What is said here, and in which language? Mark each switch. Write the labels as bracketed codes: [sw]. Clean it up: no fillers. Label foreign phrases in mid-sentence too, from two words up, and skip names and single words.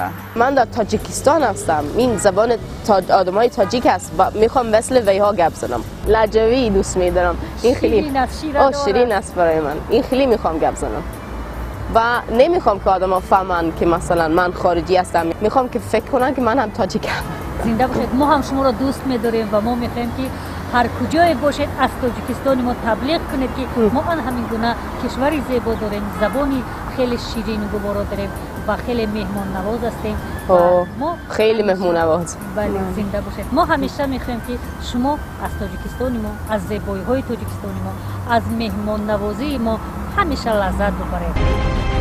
[tg] من در تاجیکستان هستم، این زبان آدمای تاجیک است، میخوام مثل ویها گپ زنم. لهجوی دوست میدارم، این خیلی شیرین است برای من، این خیلی میخوام گپ زنم و نمیخوام که آدما فهمن که مثلا من خارجی هستم، میخوام که فکر کنن که من هم تاجیکم. زنده باشید. ما هم شما رو دوست می‌داریم و ما می‌خوایم که ҳар куҷое бошед аз тоҷикистони мо таблиғ кунед ки мо ан ҳамин гуна кишвари зебо дорем, забони хеле ширину гуворо дорем ва хеле меҳмоннавоз ҳастем. мо хеле меҳмоннавоз. бале, зинда бошед. мо ҳамеша мехоҳем ки шумо аз тоҷикистони мо, аз зебоиҳои тоҷикистони мо, аз меҳмоннавозии мо ҳамеша лаззат бубаред.